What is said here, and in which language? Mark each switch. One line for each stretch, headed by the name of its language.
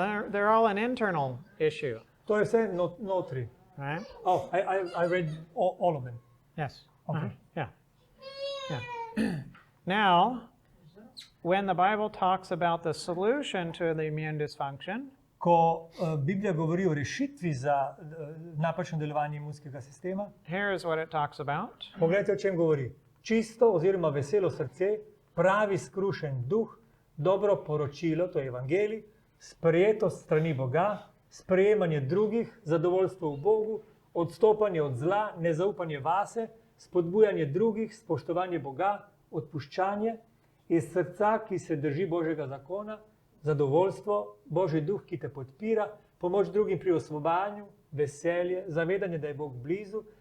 English: They're all an internal issue,
Slovenian: To je vse notri.
English: right? Oh, I read all of them. Yes. Okay. Yeah. Now, when the Bible talks about the solution to the immune dysfunction,
Slovenian: Ko Biblija govori o rešitvi za napačno delovanje imunskega sistema,
English: here is what it talks about.
Slovenian: poglejte, o čem govori. Čisto oziroma veselo srce, pravi skrušen duh, dobro poročilo, to je evangelij, sprejeto strani Boga, sprejemanje drugih, zadovoljstvo v Bogu, odstopanje od zla, nezaupanje vase, spodbujanje drugih, spoštovanje Boga, odpuščanje, iz srca, ki se drži Božjega zakona, zadovoljstvo, Božji duh, ki te podpira, pomoč drugim pri osvobajanju, veselje, zavedanje, da je Bog blizu,